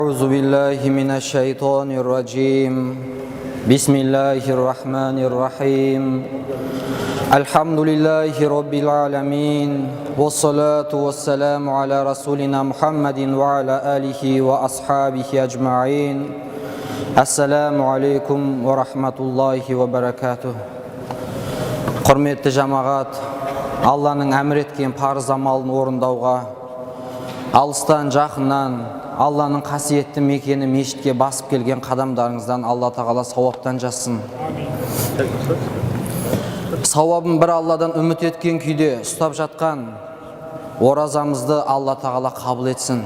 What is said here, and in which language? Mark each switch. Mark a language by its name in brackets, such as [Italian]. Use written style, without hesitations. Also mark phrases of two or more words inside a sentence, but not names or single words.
[Arabic] أعوذ بالله من الشيطان الرجيم بسم الله الرحمن الرحيم الحمد لله رب العالمين والصلاة والسلام على رسولنا محمد وعلى آله وأصحابه أجمعين السلام عليكم ورحمة الله وبركاته. [Kazakh] Құрметті жамағат, Алланың әмір еткен парыз амалын орындауға, алыстан жақыннан Алланың қасиетті мекені мешітке басып келген қадамдарыңыздан Алла тағала сауаптан жазсын. Сауабын бір Алладан үміт еткен күйде ұстап жатқан оразамызды Алла тағала қабыл етсін.